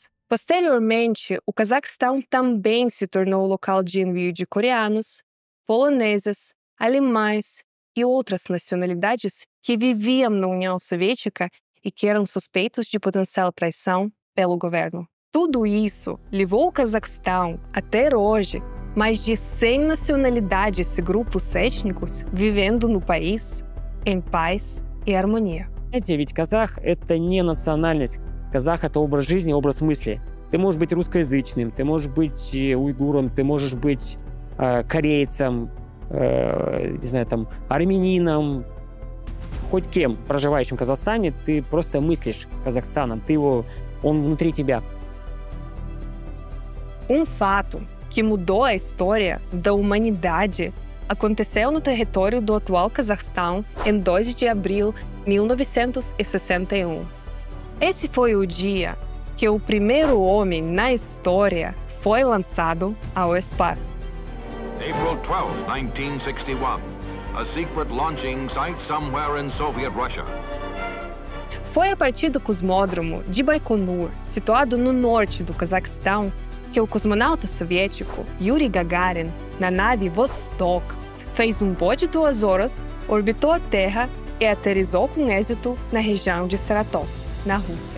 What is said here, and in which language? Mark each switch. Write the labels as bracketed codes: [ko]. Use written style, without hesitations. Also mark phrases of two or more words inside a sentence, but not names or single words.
[pt] Posteriormente, o Cazaquistão também se tornou local de envio de coreanos, poloneses, alemães e outras nacionalidades que viviam na União Soviética e que eram suspeitos de potencial traição pelo governo. Tudo isso levou o Cazaquistão a ter hoje mais de 100 nacionalidades e grupos étnicos vivendo no país em paz и harmonia. [ru] Знаете, ведь казах — это не национальность. Казах — это образ жизни, образ мысли. Ты можешь быть русскоязычным, ты можешь быть уйгуром, ты можешь быть корейцем, не знаю, там, армянином, хоть кем, проживающим в Казахстане, ты просто мыслишь Казахстаном, он внутри тебя. [pt] Um fato que mudou a história da humanidade aconteceu no território do atual Cazaquistão em 2 de abril de 1961. Esse foi o dia que o primeiro homem na história foi lançado ao espaço. [en] April 12, 1961. A secret launching site somewhere in Soviet Russia. [pt] Foi a partir do cosmódromo de Baikonur, situado no norte do Cazaquistão, que o cosmonauta soviético Yuri Gagarin, na nave Vostok, fez um voo de 2 horas, orbitou a Terra e aterrissou com êxito na região de Saratov, na Rússia.